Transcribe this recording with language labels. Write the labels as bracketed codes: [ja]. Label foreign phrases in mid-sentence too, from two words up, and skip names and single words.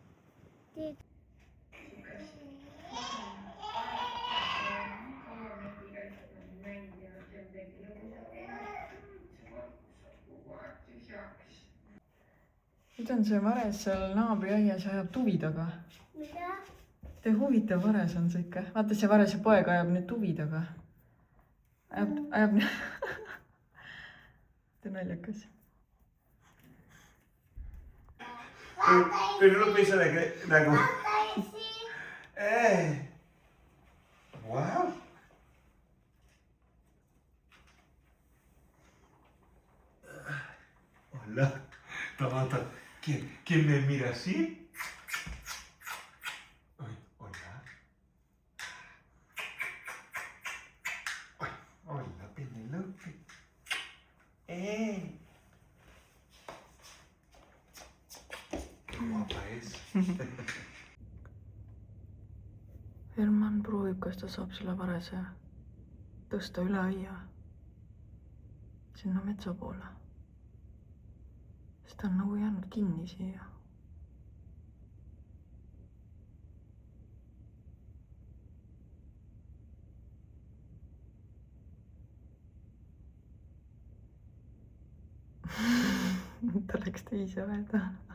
[et] Nüüd on see vares seal naabriaias ja ajab tuvi taga. Mida? Te huvitav vares on see ikka. Vaata, see varese poeg ajab nüüd tuvi taga. Ajab See naljakas. [es] Pero no piensa de que... [en] Wow. [es] Hola. Tomata. ¿Quién me mira así? Ay, hola. Ay, hola, Penelope. Qué guapa es. [et] Herman proovib, kas ta saab selle varese tõsta üle aia sinna metsa poole. Sest ta on nagu jäänud kinni siia. Ta läks teise aeda.